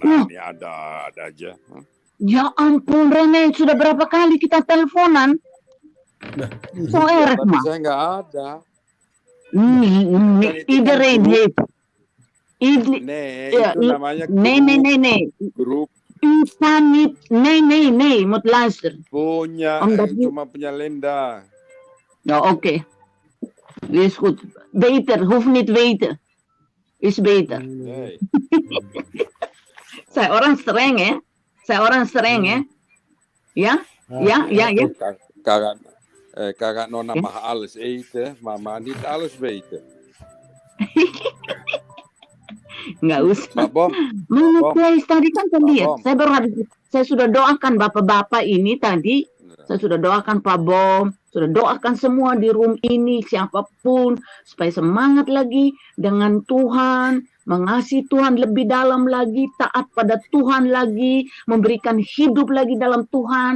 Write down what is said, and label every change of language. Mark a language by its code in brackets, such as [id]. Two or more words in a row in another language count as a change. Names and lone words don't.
[id] Ini ada aja. Ya ampun Rene, sudah berapa kali kita teleponan? Tapi saya nggak ada. Itu Rene. Itu namanya grup. [nl] Nee, moet luisteren. [id] Cuma punya Lenda. [nl] Ja, oké. Is goed. Beter, hoeft niet weten. Is beter. Nee. [id] Saya orang streng ya. [nl] Ja? Ja. Kakak Nona mag alles eten, maar niet alles weten. [id] Nggak usah. Pak Bom, Mana Bom, guys, tadi kan saya Pak lihat, Bom. saya sudah doakan bapak-bapak ini tadi, saya sudah doakan Pak Bom, sudah doakan semua di room ini, siapapun, supaya semangat lagi dengan Tuhan, mengasihi Tuhan lebih dalam lagi, taat pada Tuhan lagi, memberikan hidup lagi dalam Tuhan.